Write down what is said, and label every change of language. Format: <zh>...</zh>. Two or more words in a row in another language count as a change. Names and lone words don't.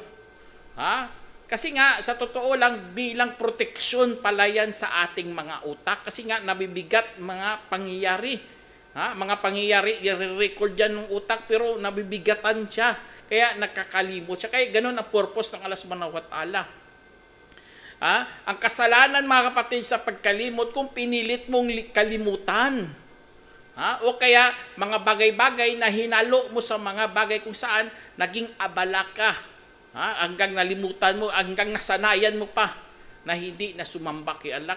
<tl>Kasi nga sa totoo lang bilang proteksyon pala yan sa ating mga utak kasi nga nabibigat mga pangyayari. Mga pangyayari i-record yan ng utak pero nabibigatan siya. Kaya nagkakalimot siya. Kaya ganun ang purpose ng Allah</tl> <ar>سبحانه وتعالى.</ar> <tl>Ang kasalanan mga kapatid sa pagkalimot kung pinilit mong kalimutan. O kaya mga bagay-bagay na hinalo mo sa mga bagay kung saan naging abala ka. Hanggang nalimutan mo, hanggang nasanayan mo pa na hindi na sumamba kay Allah.</tl>